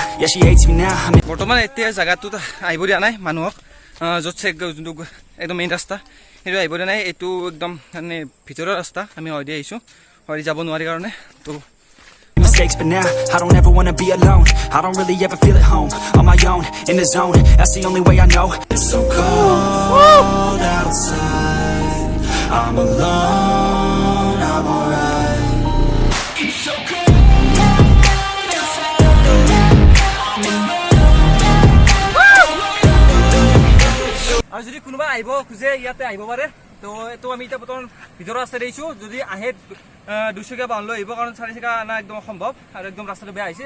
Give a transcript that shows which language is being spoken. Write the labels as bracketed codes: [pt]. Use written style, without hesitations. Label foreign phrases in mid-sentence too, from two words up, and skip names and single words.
[en] Yeah, she hates me now. [as] বৰ্তমান এতিয়া জায়গাটোত আহিব দিয়া নাই মানুহক য'ত যোনটো একদম মেইন ৰাস্তা সেইটো আহিব দিয়া নাই. এইটো একদম মানে ভিতৰৰ ৰাস্তা আমি হয়দি আহিছোঁ হয়দি যাব নোৱাৰি কাৰণে. তো [en] mistakes but now I don't ever wanna be alone. I don't really ever feel at home, on my own, in the zone. That's the only way I know. It's so cold outside, I'm alone, I'm alright. It's so cold. [as] আৰু যদি কোনোবা আহিব খুজে ইয়াতে আহিব পাৰে. তো এইটো আমি এতিয়া বৰ্তমান ভিতৰৰ ৰাস্তা দিছোঁ. যদি আহে 200 টকা বাউন লৈ আহিব কাৰণ 4 টকা আনা একদম অসম্ভৱ আৰু একদম ৰাস্তাটো বেয়া হৈছে.